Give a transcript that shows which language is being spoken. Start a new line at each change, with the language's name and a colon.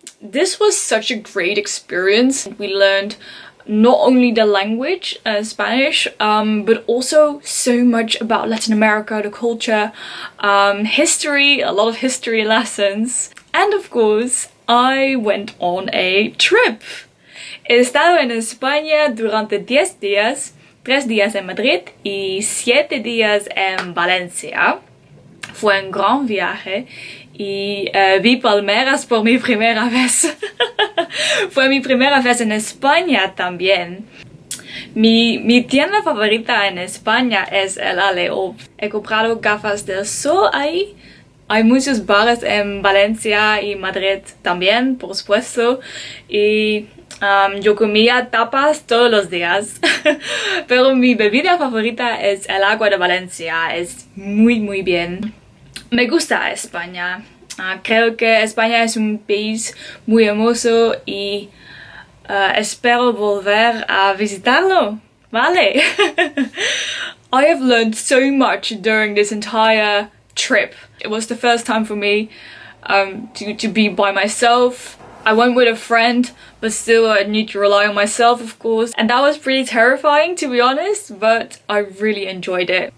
English: This was such a great experience. We learned not only the language, Spanish, but also so much about Latin America, the culture, history, a lot of history lessons. And of course, I went on a trip.
Spanish: He estado en España durante 10 días, 3 días en Madrid y 7 días en Valencia. Fue un gran viaje y vi palmeras por mi primera vez. Fue mi primera vez en España también. Mi tienda favorita en España es el Aleo. He comprado gafas del sol ahí. Hay muchos bares en Valencia y Madrid también, por supuesto. Y yo comía tapas todos los días. Pero mi bebida favorita es el agua de Valencia. Es muy bien. Me gusta España. Creo que España es un país muy hermoso y espero volver a visitarlo. Vale.
English: I have learned so much during this entire trip. It was the first time for me to be by myself. I went with a friend, but still I need to rely on myself, of course. And that was pretty terrifying, to be honest, but I really enjoyed it.